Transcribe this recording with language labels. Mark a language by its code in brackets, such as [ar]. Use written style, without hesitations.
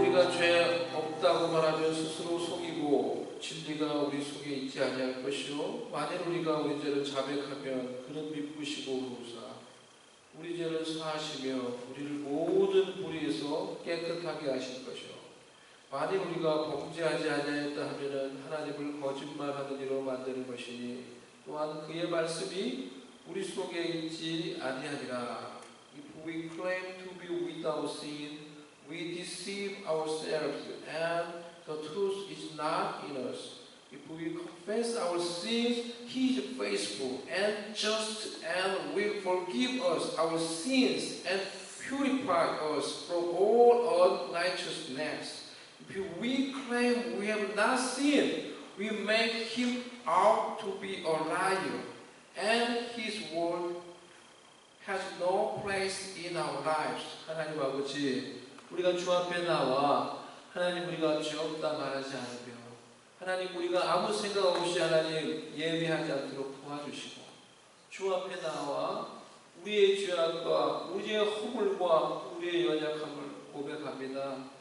[ko] 죄 없다고 말하며 스스로 속이고 진리가 우리 속에 있지 아니할 것이요 만일 우리가 우리 죄를 자백하면 그는 미쁘시고 의로우사 우리 죄를 사하시며 우리를 모든 불의에서 깨끗하게 하실 것이요 만일 우리가 범죄하지 아니하였다 하면은 하나님을 거짓말하는 이로 만드는 것이니 또한 그의 말씀이 우리 속에 있지 아니하니라. [en] If we claim to be without sin, we deceive ourselves, and the truth is not in us. If we confess our sins, He is faithful and just and will forgive us our sins and purify us from all unrighteousness. If we claim we have not sinned, we make Him out to be a liar, and His word has no place in our lives. [ko] 하나님 아버지, 우리가 주 앞에 나와 하나님 우리가 죄 없다 말하지 않으며 하나님 우리가 아무 생각 없이 하나님 예배하지 않도록 도와주시고 주 앞에 나와 우리의 죄악과 우리의 허물과 우리의 연약함을 고백합니다.